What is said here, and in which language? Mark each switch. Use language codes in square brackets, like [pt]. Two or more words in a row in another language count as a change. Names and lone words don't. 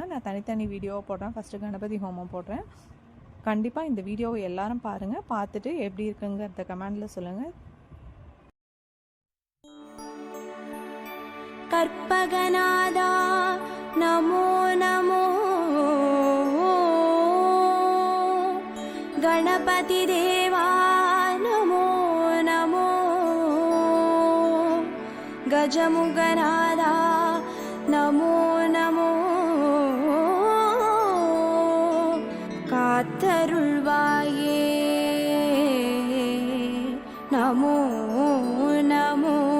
[ta] நான் தனித்தனி வீடியோவை போடுறேன். ஃபஸ்ட்டு கணபதி ஹோமம் போடுறேன். கண்டிப்பாக இந்த வீடியோவை எல்லோரும் பாருங்கள், பார்த்துட்டு எப்படி இருக்குங்கிறத கமெண்டில் சொல்லுங்கள். கற்பகநாதா நமோ நமோ, கணபதி தேவா நமோ நமோ, கஜமுகநாதா நமோ நமோ, காத்தருள்வாயே நமோ நமோ.